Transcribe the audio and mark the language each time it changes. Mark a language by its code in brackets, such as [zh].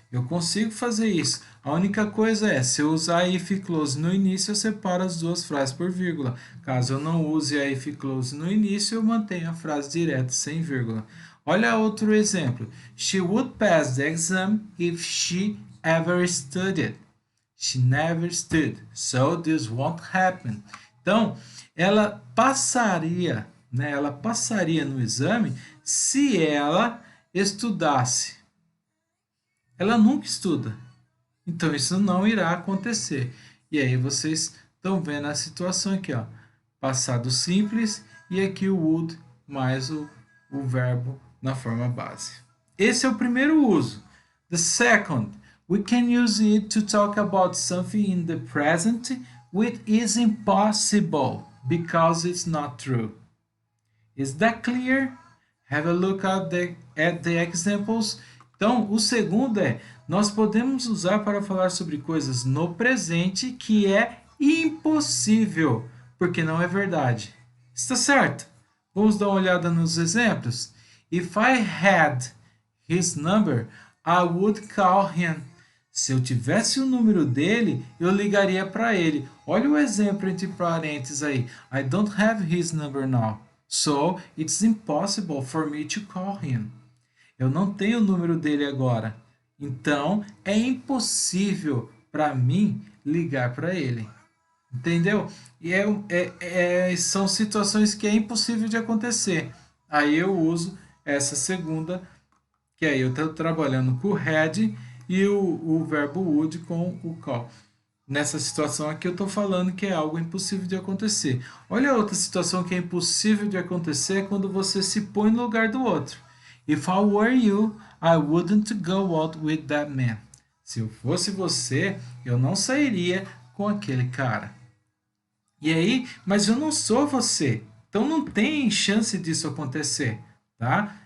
[pt] Eu consigo fazer isso. A única coisa é, se eu usar a if clause no início, eu separo as duas frases por vírgula. Caso eu não use a if clause no início, eu mantenho a frase direta, sem vírgula. Olha outro exemplo. [en] She would pass the exam if she ever studied. She never stood, so this won't happen. [pt] Então, ela passaria, né? Ela passaria no exame se ela estudasse. Ela nunca estuda. Então, isso não irá acontecer. E aí, vocês estão vendo a situação aqui, ó. Passado simples e aqui o would mais o verbo na forma base. Esse é o primeiro uso. [en] The second, we can use it to talk about something in the present which is impossible because it's not true. Is that clear? Have a look at the examples. [pt] Então, o segundo é, nós podemos usar para falar sobre coisas no presente que é impossível, porque não é verdade. Está certo? Vamos dar uma olhada nos exemplos? [en] If I had his number, I would call him. [pt] Se eu tivesse o número dele, eu ligaria para ele. Olha o exemplo entre parênteses aí. [en] I don't have his number now, so it's impossible for me to call him. [pt] Eu não tenho o número dele agora, então é impossível para mim ligar para ele. Entendeu? E são situações que é impossível de acontecer. Aí eu uso essa segunda, que aí eu estou trabalhando com o had e o verbo would com o call. Nessa situação aqui eu estou falando que é algo impossível de acontecer. Olha outra situação que é impossível de acontecer quando você se põe no lugar do outro. [en] If I were you, I wouldn't go out with that man. [pt] Se eu fosse você, eu não sairia com aquele cara. E aí, mas eu não sou você. Então não tem chance disso acontecer, tá?